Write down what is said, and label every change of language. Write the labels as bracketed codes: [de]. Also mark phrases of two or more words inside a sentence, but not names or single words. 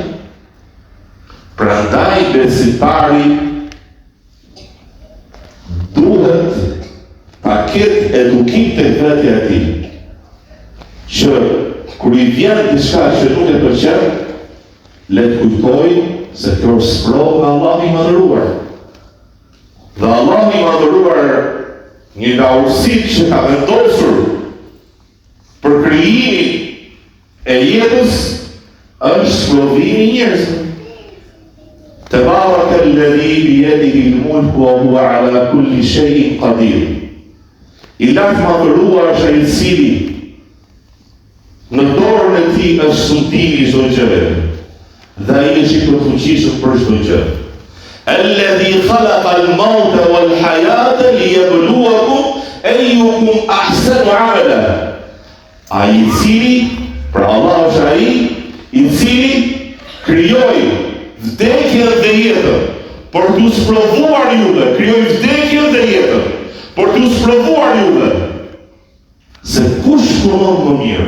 [sq] Prandaj besimtari duhet ta ketë edukim të vetja e tij, që kur i vjen diçka që nuk e pëlqen, le të kujtoj se kjo është sprovë nga Allahu i madhëruar. Dhe Allahu i madhëruar, një nga urësitë që ka vendosur për krijimin e jetës, është sprovimi i njerëzve. [ar] تبارك الذي بيده الملك وهو على كل شيء قدير. [sq] I lartë madhëruar është ai i cili në dorën e tij është sundimi i çdo gjëje. Dhe ai është i përfuqishëm për çdo gjë. [ar] الذي خلق الموت والحياة ليبلوكم أيكم أحسن عملا. [sq] Ai i cili, pra Allah është ai i cili krijoi vdekjen dhe jetën për t'u sprovuar juve, krijoi vdekjen dhe jetën për t'u sprovuar juve. Se kush punon më mirë?